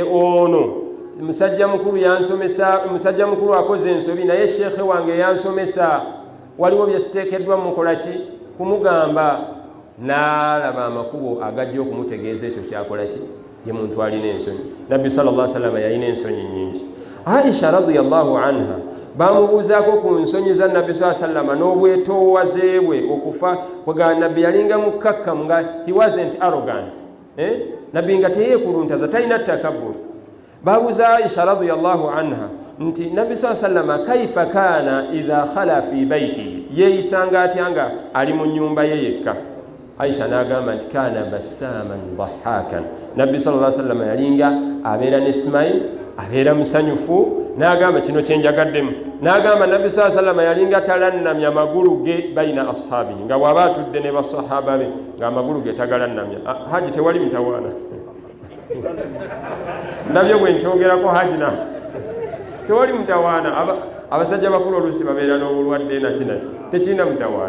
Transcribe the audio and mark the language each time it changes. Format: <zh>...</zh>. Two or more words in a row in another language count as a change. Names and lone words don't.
<lg>ono musajja mukulu yansomesa musajja mukulu akoze ensobi naye sheekhe wange yansomesa waliwo bye siteekeddwa mukola ki kumugamba n'alaba amakubo agajja okumutegeeza ekyo kyakola ki ye muntu alina ensonyi nabbi</lg> <ar>sallallahu alaihi wasallam</ar> <lg>yalina ensonyi nnyingi Aisha</lg> <ar>radiyallahu anha</ar> <lg>bamubuuzaako ku nsonyi za nabbi</lg> <ar>sallallahu alaihi wasallam</ar> <lg>n'obwetoowaze bwe okufa kwega nabbi yalinga mukkakkamu nga</lg> <en>he wasn't arrogant</en> <lg>nabbi nga teyeekuluntaza talina takabbur.</lg> <ar>Babuuza Aisha radiyallahu anha</ar> <lg>nti nabbi</lg> <ar>sallama kaifa kana idha khala fi baitihi,</ar> <lg>yeeyisanga atya nga ali mu nnyumba ye yekka. Aisha n'agamba nti</lg> <ar>kana bassaman dhahakan,</ar> <lg>nabbi</lg> <ar>sallallahu alaihi wasallam</ar> <lg>yalinga abeera ne smile, abeera musanyufu. N'agamba kino kyenjagaddemu, n'agamba nabbi</lg> <ar>sallallahu alaihi wasallam</ar> <lg>yalinga talannamya magulu ge</lg> <ar>baina ashabi,</ar> <lg>nga bw'aba atudde ne basahaba be nga amagulu ge tagalannamya. Haji tewali mutawaana nabyo bwe nkyogerako haji na tewali mutawaana. Abasajja bakulu oluusi babeera n'obulwadde nakinaki tekirina mutawaana.</lg>